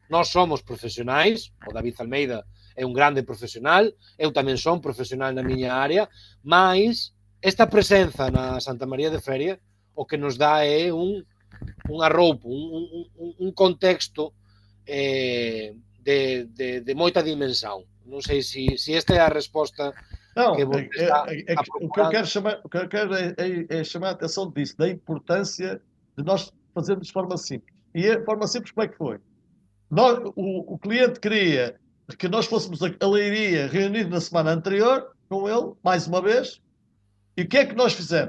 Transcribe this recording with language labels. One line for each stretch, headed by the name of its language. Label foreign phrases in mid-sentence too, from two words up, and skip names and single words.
Galician: Nós somos profesionais, o David Almeida é un grande profesional, eu tamén son profesional na miña área, mas esta presenza na Santa María de Feria o que nos dá é un arroupo, un contexto de moita dimensão. Non sei se esta é a resposta que você está a procurar.
Portuguese: O que eu quero é chamar a atenção disso, da importância de nós fazermos de forma simples. E a forma simples como é que foi? O cliente queria que nós fôssemos a Leiria reunido na semana anterior com ele, mais uma vez, e o que é que nós fizemos?